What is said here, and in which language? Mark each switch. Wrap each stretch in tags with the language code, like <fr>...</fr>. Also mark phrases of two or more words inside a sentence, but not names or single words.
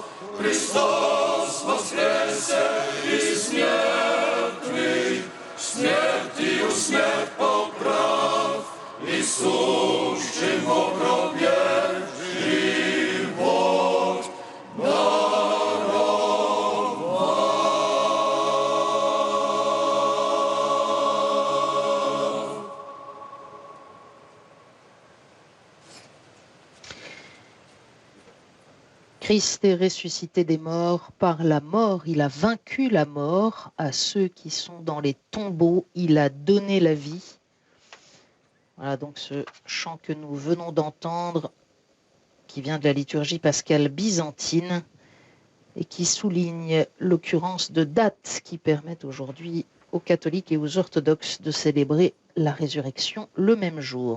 <cu>Христос воскресе из мертвых, смертью смерть поправ, Иисущим в гробе живот даровал.</cu> <fr>Christ est ressuscité des morts. Par la mort, il a vaincu la mort. À ceux qui sont dans les tombeaux, il a donné la vie. Voilà donc ce chant que nous venons d'entendre, qui vient de la liturgie pascale byzantine et qui souligne l'occurrence de dates qui permettent aujourd'hui aux catholiques et aux orthodoxes de célébrer la résurrection le même jour.</fr>